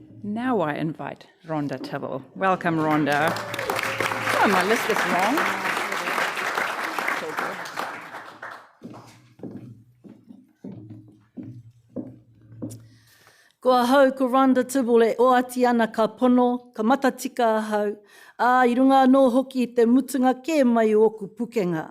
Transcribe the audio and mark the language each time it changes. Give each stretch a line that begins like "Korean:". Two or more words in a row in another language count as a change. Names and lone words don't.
English: Now I invite Rhonda Tibble. Welcome, Rhonda. Oh, my list is wrong.
Māori: Ko ahau ko Rhonda Tibble e oati ana ka pono, ka matatika ahau, I runga no hoki te mutunga ke mai o oku pukenga.